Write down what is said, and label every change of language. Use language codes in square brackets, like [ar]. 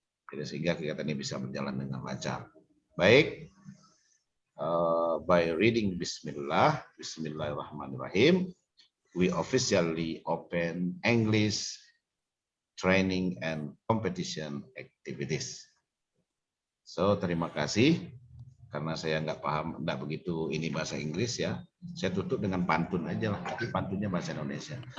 [id] Jadi sehingga kegiatan ini bisa berjalan dengan lancar. [en] Baik, by reading Bismillah, Bismillahirrahmanirrahim, we officially open English training and competition activities. [id] So terima kasih, karena saya nggak paham, nggak begitu ini bahasa Inggris ya. Saya tutup dengan pantun aja lah, tapi pantunnya bahasa Indonesia.